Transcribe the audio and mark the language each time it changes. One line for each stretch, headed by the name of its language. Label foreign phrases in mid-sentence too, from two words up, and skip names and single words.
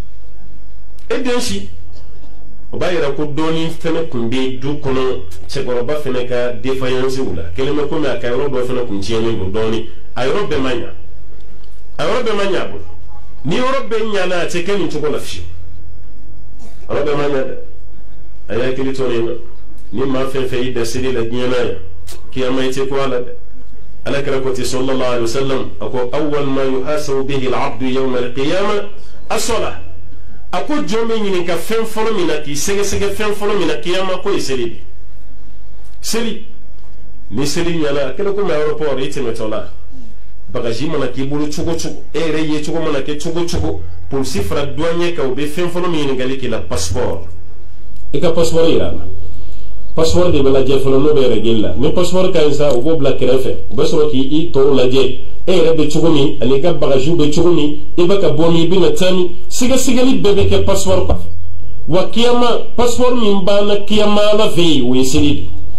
Bambara: e den si o b'a yira ko dɔɔni fana tun bɛ du kɔnɔ cɛkɔrɔba fana ka défaillance la kelen bɛ komi a ka yɔrɔ dɔ fana tun tiɲɛnen don dɔɔni a yɔrɔ bɛɛ ma ɲa a yɔrɔ bɛɛ ma ɲa bolo ni yɔrɔ bɛɛ ɲana a tɛ kɛ nin cogo la fiyewu a yɔrɔ bɛɛ ma ɲa dɛ a y'a hakili to nin na ni maa fɛn fɛn y'i da seli la diɲɛ na yan kiyama i tɛ ko a la dɛ ala kɛra ko ten
Arabic: صلى الله عليه وسلم
Bambara: a ko
Arabic: أول ما يحاسب به العبد يوم القيامة
Bambara: as-salah a ko jɔn bɛ ɲininka fɛn fɔlɔ min na k'i sɛgɛsɛgɛ fɛn fɔlɔ min na kiyama ko ye seli de seli ni seli ɲana a kɛra komi aéroport i tɛmɛtɔ la bagaji mana k'i bolo cogo cogo e yɛrɛ ye cogo mana kɛ cogo cogo polisi fara douanier kan u bɛ fɛn fɔlɔ min ɲininkali k'i la passeport i ka passeport yira a la passeport de bɛ lajɛ fɔlɔ n'o bɛ règle la ni passeport ka ɲi sa u b'o bila kɛrɛfɛ u bɛ sɔrɔ k'i tɔw lajɛ e yɛrɛ bɛ cogo min ani i ka bagajiw bɛ cogo min i bɛ ka bɔ min i bɛna taa min sɛgɛsɛgɛli bɛɛ bɛ kɛ passeport kɔfɛ wa kiyama passeport min banna kiyama ala fɛ yen o ye seli de